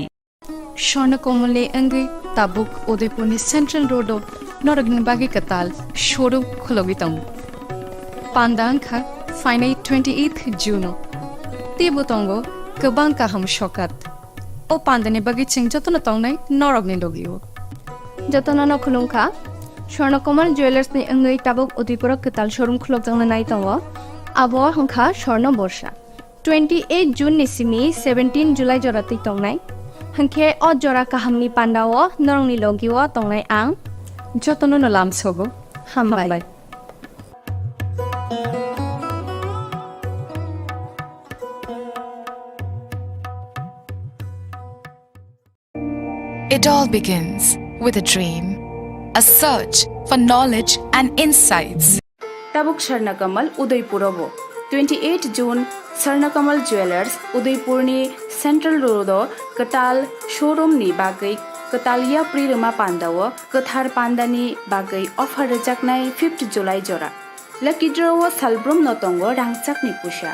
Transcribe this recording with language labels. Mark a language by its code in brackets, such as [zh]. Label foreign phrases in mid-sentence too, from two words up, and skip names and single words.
[trp] স্বর্ণকমলে অঙ্গে তাবুক উদয়পুরনি সেন্ট্রাল রোড নরগ্ন বাগি কাতাল শোরুম খলগিতম পান্দাংখা ফাইনাই 28 জুন তিবুতঙ্গ গোবাং কাহাম সকাত ও পান্দানি বাগি চিং যতন তংনাই নরগ্নি লগিও जतन खुलुंखा स्वर्णकमल ज्वेलर्स नि अंगै टाबक उदयपुर कताल शोरूम खुलक दंग नाइ तंग आबो हंखा स्वर्ण वर्षा 28 जून निसिमी 17 जुलाई जराति तंगनाय हंखे अ जरा काहामनि पान्डाओ नरंनि लगिओ तंगनाय आं যতন নলাম সগো हामबाय। [en] It all begins with a dream, a search for knowledge and insights. [trp] Tabuk Swarnakamal Udaipurabo 28 June Swarnakamal Jewelers Udaipurni Central Road Katal Showroom ni bagai Katalia Prirama Pandawa Kathar Pandani bagai offer rejaknai 5th July jora [en] Lucky draw [trp] Salbrum notongo rangchak ni pusha